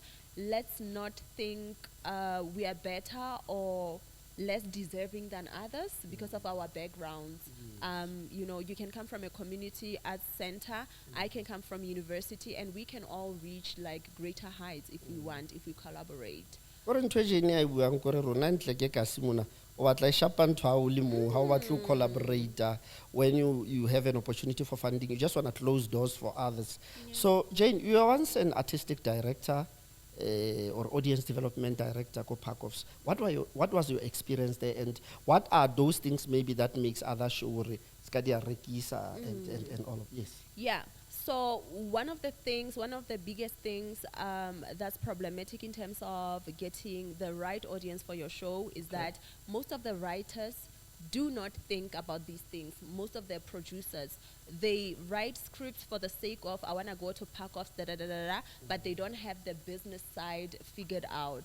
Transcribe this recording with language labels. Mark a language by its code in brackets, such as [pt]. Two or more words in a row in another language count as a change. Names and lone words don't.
[en] Let's not think we are better or less deserving than others because of our backgrounds. You can come from a community arts center, I can come from university, and we can all reach like greater heights if we want, if we collaborate. [st] o batla shapa ntho ha o le mong, ha o batla ho [en] collaborate, when you have an opportunity for funding, you just want to close doors for others. So Jane, you are once an artistic director or audience development director ko 𝐂𝐎𝐍𝐈𝐒𝐍. What was your experience there, and what are those things maybe that makes other show [st] ska dia rekisa [en] and all of yes? Yeah. So one of the biggest things that's problematic in terms of getting the right audience for your show is that most of the writers do not think about these things. Most of the producers, they write scripts for the sake of, I want to go to 𝐂𝐎𝐍𝐈𝐒𝐍, but they don't have the business side figured out.